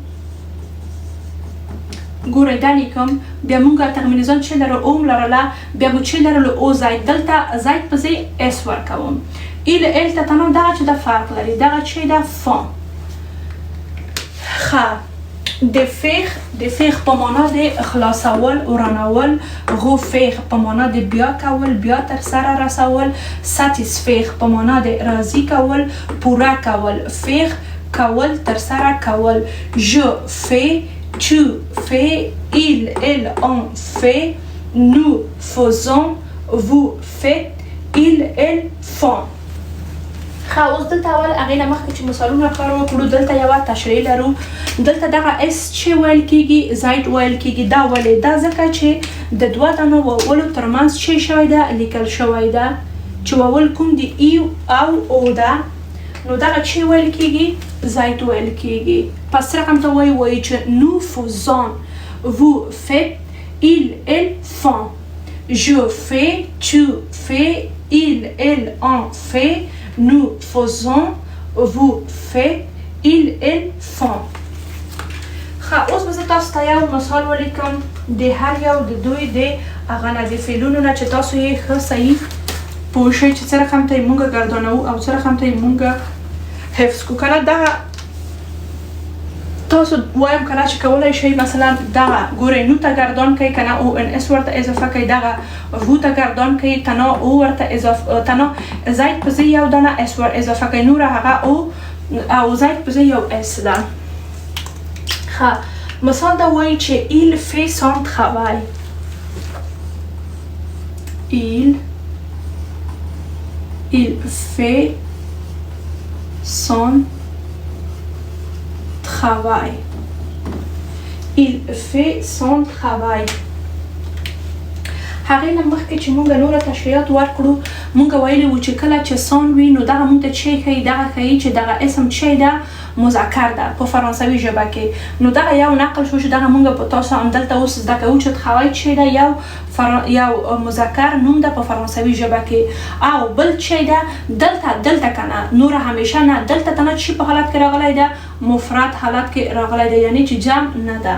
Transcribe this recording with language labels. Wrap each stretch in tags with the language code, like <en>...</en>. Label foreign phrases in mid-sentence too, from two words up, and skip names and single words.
<ps>ګورئ دا لیکم بیا مونږ ترمینیزان چې لرو اوم لرله بیا مو چې لرلو او زاید دلته زاید په ځای اس ورکوم ایل ته تمام دغه چې دا فرق لري دغه چې دا فون ښه د فیغ په معنا د خلاصول ورانول، غفیغ په معنا د بیا کول، بیا تر سره رسول، ساتیسفیغ په معنا د راضي کول، پوره کول، فیغ کول تر سره کول.</ps> <fr>je fais، tu fais، il on fait، nous faisons، vous faites، ils font.</fr> <ps>اوس دلته اول هغې نه مخکې چې مثالونه کار وکړو دلته یوه تشریح لرو. دلته دغه اس چې ویل کېږي زاید ویل کېږي. دا ولې؟ دا ځکه چې د دوه دانو واولو ترمنځ چې شوی ده لیکل شوی ده چې واول کوم دي ای او او ده، نو دغه چې ویل کېږي زاید ویل کېږي. پس رقم ته وایي چې</ps> <fr>nous faisons، vous faites، ils font. je fais، tu fais، ils on fait، nous faisons، vous faites، ils font.</fr> <ps>اوس به زه تاسو ته یو مثال ولیکم د هر یو د دوی د هغه نه د فعلونو نه چې تاسو یې ښه صحیح پوه شئ چې څه رقم ته یې مونږ ګردانوو او څه رقم ته یې مونږ حفظ کړو. کله دغه تاسو وایم کله چې کولی شئ مثلا دغه ګورئ نو ته ګردان کوئ که نه او ان اس ورته اضافه کوئ، دغه وو ته ګردان کوئ تنا او ورته اضافه تنا زید په ځای یو دانه اس ور اضافه کوئ، نوره هغه او زید په ځای یو اس ده. مثال دا وایي چې</ps> <fr>il fait son travail. il fait son travail. il fait son travail.</fr> <ps>هغې نه مخکې چې مونږ نوره تشریحات ورکړو مونږ ویلي وو چې کله چې سان وي نو دغه مونږ ته چې ښیي دغه ښیي چې دغه اسم چې ده مذکر ده په فرانسوي ژبه کې. نو دغه یو نقل شو چې دغه مونږ په تاسو همدلته اوس زده کوو چې travail چې ده یو مذکر نوم ده په فرانسوي ژبه کې، او بل چې ده دلته که نه نوره همیشه نه، دلته ته نه چې په حالت کې راغلی ده مفرد حالت کې راغلی ده، یعنی چې جمع نه ده.</ps>